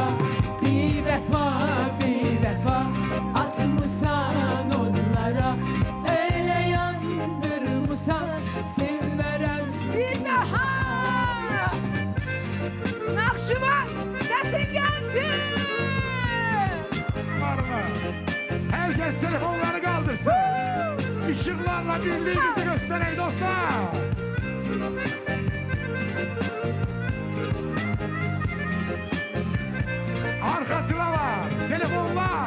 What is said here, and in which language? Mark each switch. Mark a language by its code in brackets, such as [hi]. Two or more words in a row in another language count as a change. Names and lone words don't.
[az] Bir vəfa atmısan onlara, elə yandırmısan, sevmərəm bir daha. Naxçıvan, səsin gəlsin. [tr] Herkes telefonları kaldırsın. Işıklarla birliğimizi gösterelim dostlar. Arka sıralar, telefonlar.